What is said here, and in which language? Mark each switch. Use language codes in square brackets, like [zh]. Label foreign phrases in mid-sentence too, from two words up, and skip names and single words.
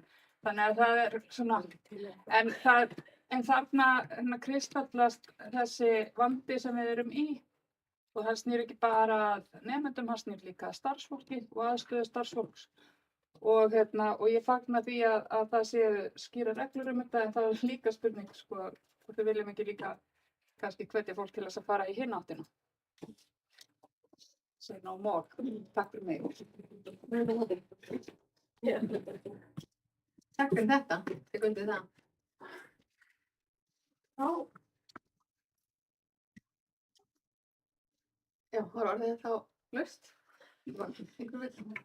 [is] Þannig að það er svona, en þarna kristallast þessi vandi sem við erum í og það snýr ekki bara að nemendum, það snýr líka að starfsfólki og aðstöðu starfsfólks. og ég fagna því að það séu skýrar reglur þetta, en það er líka spurning sko, hvort við viljum ekki líka kannski hvetja fólk til þess að fara í hinn áttina. [en] Say no more. [is] Takk fyrir mig. Takk fyrir þetta, ég undir það. Já, var orðið þá laust? Einhver vill?